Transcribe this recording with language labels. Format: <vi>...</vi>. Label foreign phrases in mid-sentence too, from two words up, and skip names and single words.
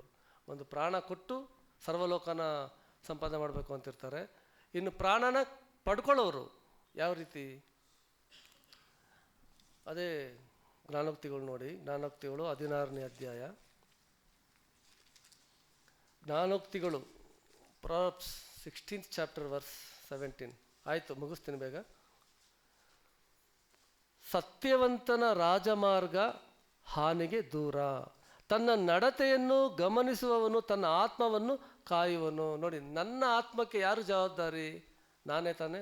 <kn>ಒಂದು ಪ್ರಾಣ ಕೊಟ್ಟು ಸರ್ವಲೋಕನ ಸಂಪಾದನೆ ಮಾಡಬೇಕು ಅಂತಿರ್ತಾರೆ. ಇನ್ನು ಪ್ರಾಣನ ಪಡ್ಕೊಳ್ಳೋರು ಯಾವ ರೀತಿ? ಅದೇ ಜ್ಞಾನೋಕ್ತಿಗಳು ನೋಡಿ. ಜ್ಞಾನೋಕ್ತಿಗಳು 16ನೇ ಅಧ್ಯಾಯ. ಜ್ಞಾನೋಕ್ತಿಗಳು ಪ್ರಾಬ್ಸ್</kn> <en>16th chapter verse 17.</en> <kn>ಆಯಿತು, ಮುಗಿಸ್ತೀನಿ ಬೇಗ. ಸತ್ಯವಂತನ ರಾಜಮಾರ್ಗ ಹಾನಿಗೆ ದೂರ, ತನ್ನ ನಡತೆಯನ್ನು ಗಮನಿಸುವವನು ತನ್ನ ಆತ್ಮವನ್ನು ಕಾಯುವನು. ನೋಡಿ, ನನ್ನ ಆತ್ಮಕ್ಕೆ ಯಾರು ಜವಾಬ್ದಾರಿ? ನಾನೇ ತಾನೇ.</kn>